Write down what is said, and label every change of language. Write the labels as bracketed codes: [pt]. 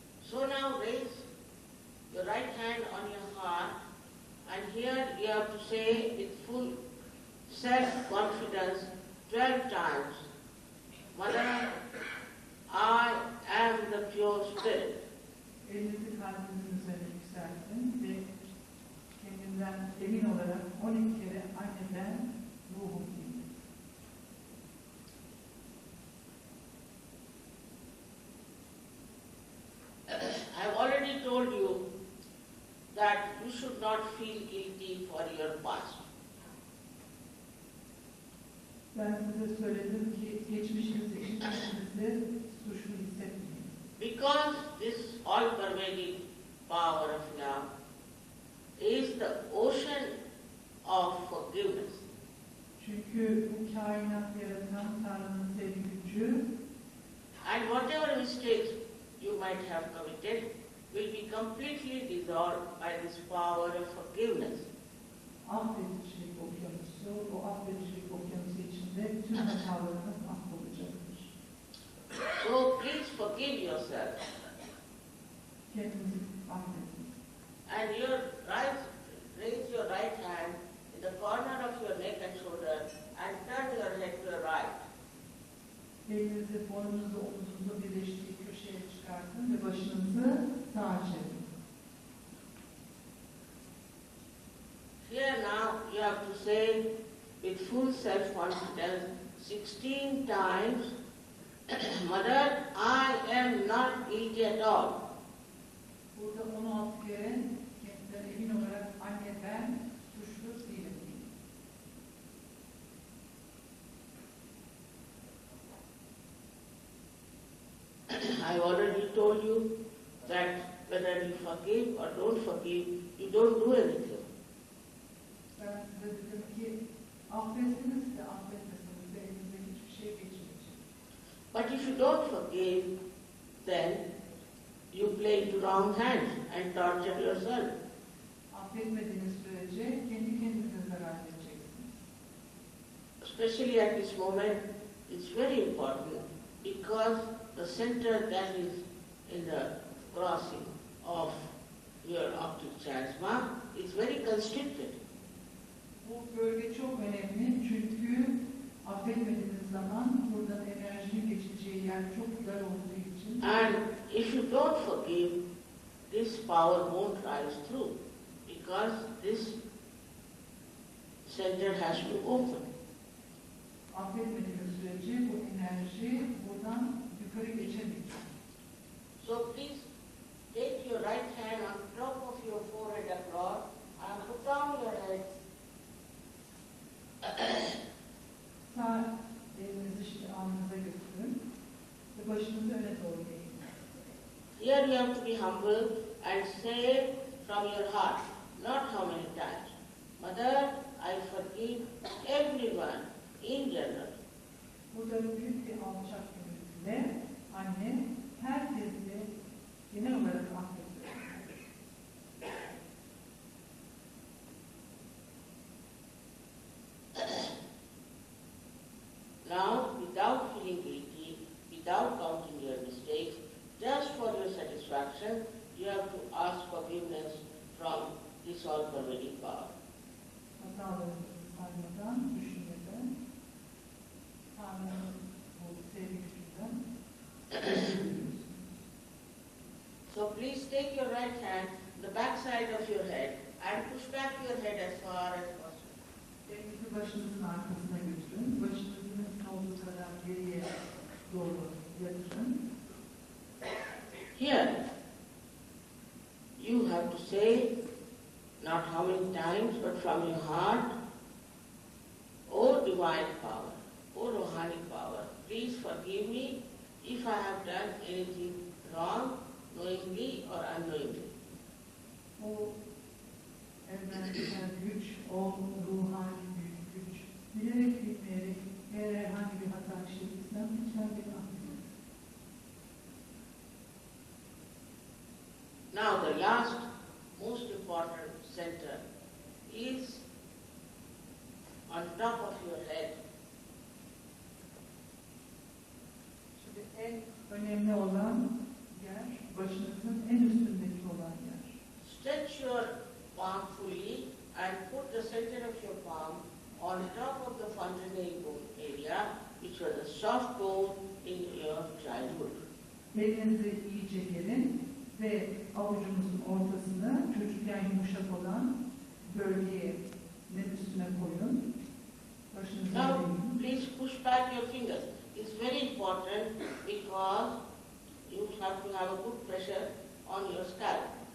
[en] So now raise your right hand on your heart, and here you have to say with full self-confidence 12 times, Mother, I am the pure spirit. [tr] Elinizi kalbinizin üzerine yükseltin ve kendinden emin olarak 12 kere anne ben ruhum deyin. [en] I have already told you that you should not feel guilty for your past. [tr] Ben size söyledim ki geçmişiniz için kendinizi suçlu hissetmeyin. [en] Because this all-pervading power of love is the ocean of forgiveness. [tr] Çünkü bu kainat yaratan Tanrı'nın sevgi gücü [en] And whatever mistakes you might have committed will be completely dissolved by this power of forgiveness. [tr] affedicilik okyanusu, o affedicilik okyanusu içinde tüm hatalarınız affolacaktır. [en] So please forgive yourself. [tr] Kendinizi affedin. [en] And raise your right hand in the corner of your neck and shoulder and turn your head to the right. [tr] Elinizi boynunuzla omuzunuzla birleştiği köşeye çıkartın ve başınızı sağa çevirin. [en] Here now you have to say with full self-confidence 16 times, Mother, I am not guilty at all. [tr] Burada 16 kere kendinden emin olarak anne ben suçlu değilim. [en] I already told you that whether you forgive or don't forgive, you don't do anything. [tr] Ben size dedim ki affetsiniz de affetmesiniz de elinizden hiçbir şey geçmeyecek. [en] But if you don't forgive, then you play into wrong hands and torture yourself. [tr] Affetmediğiniz sürece kendi kendinize zarar vereceksiniz. [en] Especially at this moment, it's very important because the center that is in the crossing of your optic chiasma is very constricted. [tr] Bu bölge çok önemli çünkü affetmediğiniz zaman buradan enerjinin geçeceği yer çok dar olduğu için [en] And if you don't forgive, this power won't rise through because this center has to open. [tr] affetmediğiniz sürece bu enerji buradan yukarı geçemeyecek. [en] So please take your right hand on top of your forehead across and put down your head. [tr] Sağ elinizi şimdi alnınıza götürün ve başınızı öne doğru eğin. [en] Here you have to be humble and say from your heart, not how many times. Mother, I forgive everyone in general. [tr] Burada büyük bir alçak gönüllüyle anne herkesi genel olarak affediyor. [en] Now, without feeling guilty, without counting your mistakes, just for your satisfaction, you have to ask forgiveness from this all-pervading power. [tr] Hatalarınızı saymadan, düşünmeden, Tanrı'nın bu sevgi gücünden özür [en] So please take your right hand, the back side of your head, and push back your head as far as possible. [tr] Elinizi başınızın arkasına götürün. Başınızı mümkün olduğu kadar geriye doğru yatırın. [en] Here, you have to say, not how many times, but from your heart, O divine power, O Rohani power, please forgive me if I have done anything wrong, knowingly or unknowingly. [tr] O evrensel güç, o ruhani büyük güç. Bilerek bilmeyerek eğer herhangi bir hata işlediysem lütfen beni affedin. [en] Now the last, most important center is on top of your head. [tr] Şimdi en önemli olan yer, başınızın en üstündeki olan yer. [en] Stretch your palm fully and put the center of your palm on top of the fontanelle bone area, which was a soft bone in your childhood. [tr] Elinizi iyice gerin ve avucunuzun ortasına çocukken yumuşak olan bölgeye üstüne koyun. Başınızı [en] Now, [tr] eğin. [en] please push back your fingers. It's very important because you have to have a good pressure on your scalp.